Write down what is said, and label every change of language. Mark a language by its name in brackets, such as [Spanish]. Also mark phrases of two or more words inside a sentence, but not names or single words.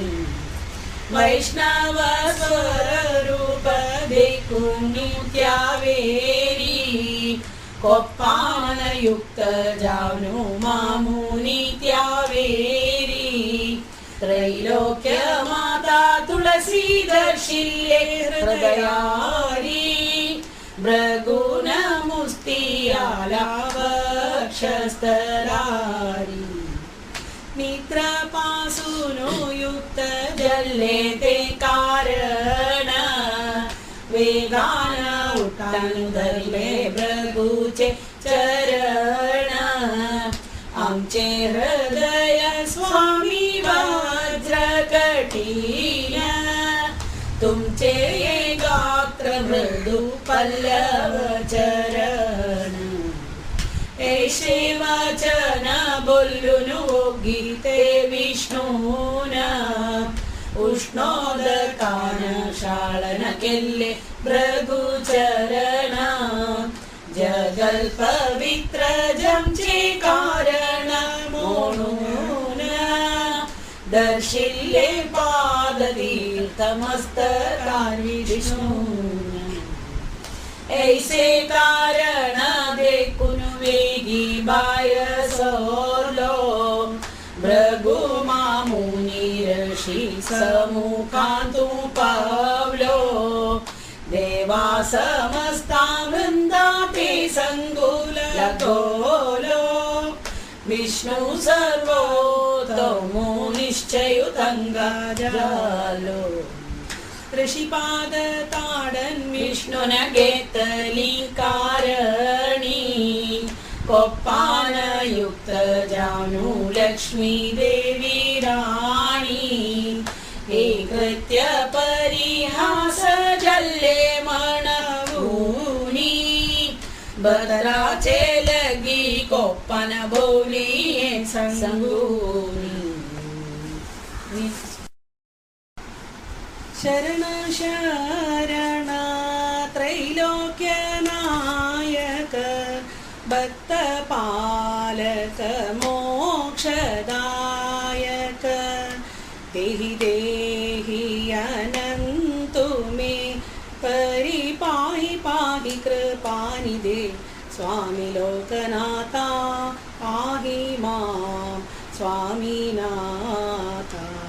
[Konkani] वैष्णव स्वरूप देखु नित्यावेरी कोप्पान युक्त जावनु मामुनि त्यावेरी त्रैलोक्य माता तुलसी दर्शिल्ये हृदयारी भृगुन मुस्तियाला वक्षस्थलारी मित्रपासूनो युक्त जल्ले ते कारण वेगान उठानु धरले भृगुचे चरण आमचे हृदय स्वामी वज्रकटीन तुमचे गात्र मृदु पल्लव चरण ऐसे वचन बोलुनु गीते विष्णून उष्णोदकान शालन केले भृगुचरण जगल पवित्र जमचे कारण म्हणून दर्शिले पाद तीर्थमस्तकार विष्णून ऐसे कारण देखून वेगी बाय सोरलो भृगु मामुनी ऋषी समुखांतू पावलो देवा समस्ता वृंदा ते संगुल लगोलो विष्णु सर्वोत्तमो निश्चयुतंगा जालो ऋषिपाद ताडन विष्णुन घेतली कारणी कोप्पान युक्त जानु लक्ष्मी देवी राणी हे कृत्य परिहास जल्ले म्हणवुनी बदराचे लगी कोप्पान बोली संगुनी [Sanskrit] शरण शरण त्रैलोक्य नायक भक्त पालक मोक्षदायक देहि देहि अनंतु मे परिपाहि पाहि कृपानिधे स्वामी लोकनाथा पाहि मां स्वामीनाथा